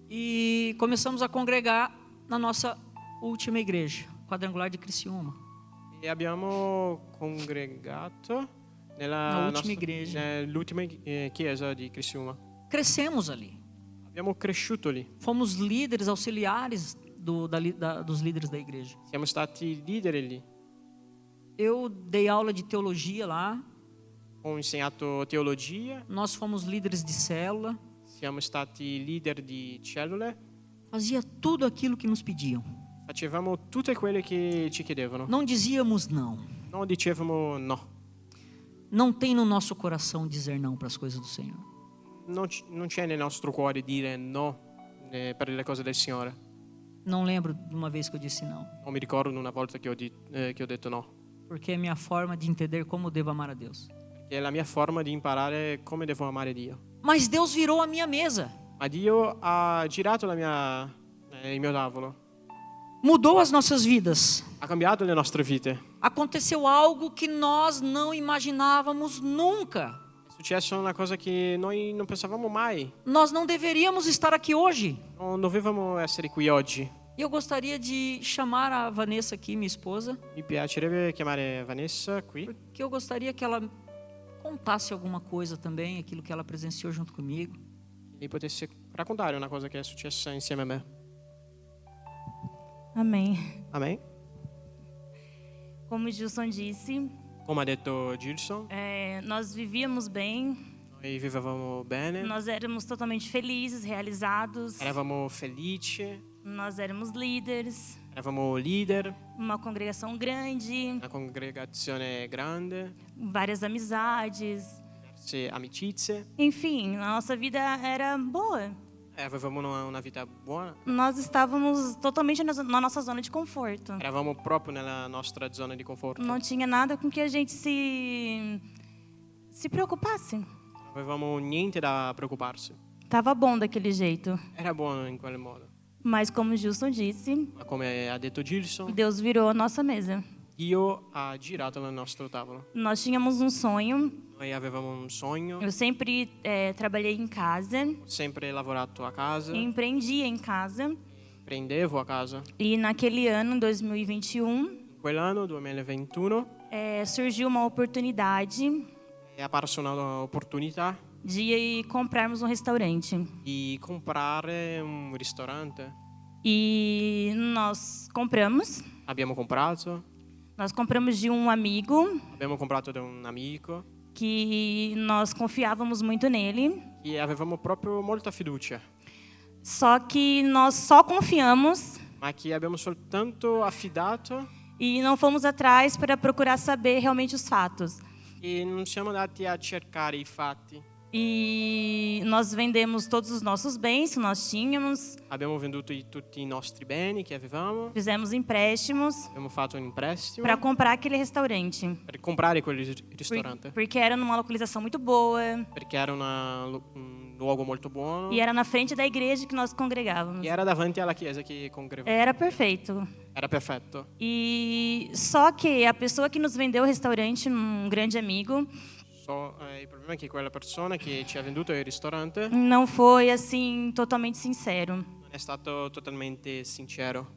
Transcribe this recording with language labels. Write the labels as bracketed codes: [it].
[pt] E começamos a congregar na nossa última igreja, Quadrangular de Criciúma. [it] E abbiamo congregato [pt] Na última igreja. [it] nell'ultima chiesa di Criciúma. [pt] Crescemos ali. [it] Abbiamo cresciuto lì. [pt] Fomos líderes auxiliares dos líderes da igreja. [it] Siamo stati leader lì. [pt] Eu dei aula de teologia lá. [it] Ho insegnato teologia. [pt] Nós fomos líderes de célula. [it] Siamo stati leader di cellule. [pt] Fazia tudo aquilo que nos pediam. [it] Facevamo tutte quelle che ci chiedevano. [pt] Não dizíamos não. [it] Non dicevamo no. [pt] Não tem no nosso coração dizer não para as coisas do Senhor. [it] Non c'è nel nostro cuore dire no per le cose del Signore. [pt] Não lembro de uma vez que eu disse não. [it] Non mi ricordo una volta che ho detto no. [pt] Porque é minha forma de entender como devo amar a Deus. [it] Perché è la mia forma di imparare come devo amare Dio. [pt] Mas Deus virou a minha mesa. [it] Ma Dio ha girato il mio tavolo. [pt] Mudou as nossas vidas. [it] Ha cambiato le nostre vite. [pt] Aconteceu algo que nós não imaginávamos nunca. [it] È successa una cosa che noi non pensavamo mai. [pt] Nós não deveríamos estar aqui hoje. [it] Non dovevamo essere qui oggi. [pt] Eu gostaria de chamar a Vanessa aqui, minha esposa, [it] Mi piacerebbe chiamare Vanessa qui. [pt] porque eu gostaria que ela contasse alguma coisa também, aquilo que ela presenciou junto comigo. [it] E potesse raccontare una cosa che è successa insieme a me. [pt] Amém. [it] Amen. [pt] Como o Gilson disse, [it] Come ha detto Gilson, [pt] nós vivíamos bem, [it] noi vivevamo bene, [pt] nós éramos totalmente felizes, realizados, [it] eravamo felici, [pt] nós éramos líderes, [it] eravamo leader, [pt] uma congregação grande, [it] una congregazione grande, [pt] várias amizades, [it] diverse amicizie. [pt] enfim, a nossa vida era boa. [it] Avevamo una vita buona, [pt] Nós estávamos totalmente na nossa zona de conforto. [it] eravamo proprio nella nostra zona di conforto. [pt] Não tinha nada com que a gente se preocupasse. [it] Non avevamo niente da preoccuparsi. [pt] Tava bom daquele jeito. [it] Era buono in quel modo. [pt] Mas como o Gilson disse, [it] Ma come ha detto Gilson, [pt] Deus virou a nossa mesa. [it] Dio ha girato il nostro tavolo. [pt] Nós tínhamos um sonho. [it] Noi avevamo un sogno, [pt] Eu sempre trabalhei em casa, [it] ho sempre lavorato a casa, [pt] empreendia em casa. [it] prendevo a casa. [pt] E naquele ano, 2021, [it] In quell'anno, 2021, [pt] surgiu uma oportunidade [it] è apparsa un'opportunità [pt] de comprarmos um restaurante. [it] di comprare un ristorante. [pt] E nós compramos. [it] Abbiamo comprato, [pt] Nós compramos de um amigo [it] abbiamo comprato da un amico [pt] que nós confiávamos muito nele. [it] e avevamo proprio molta fiducia, [pt] Só que nós só confiamos [it] ma che abbiamo soltanto affidato [pt] e não fomos atrás para procurar saber realmente os fatos. [it] e non siamo andati a cercare i fatti. [pt] E nós vendemos todos os nossos bens que nós tínhamos, [it] Abbiamo venduto tutti i nostri beni che avevamo, [pt] fizemos empréstimos [it] abbiamo fatto un prestito [pt] para comprar aquele restaurante. [it] per comprare quel ristorante, [pt] Porque era numa localização muito boa [it] perché era un luogo molto buono [pt] e era na frente da igreja que nós congregávamos. [it] e era davanti alla chiesa che congregavamo. [pt] Era perfeito. [it] Era perfetto. [pt] E só que a pessoa que nos vendeu o restaurante, um grande amigo, [it] Il problema è che quella persona che ci ha venduto il ristorante [pt] não foi assim totalmente sincero. [it] non è stato totalmente sincero.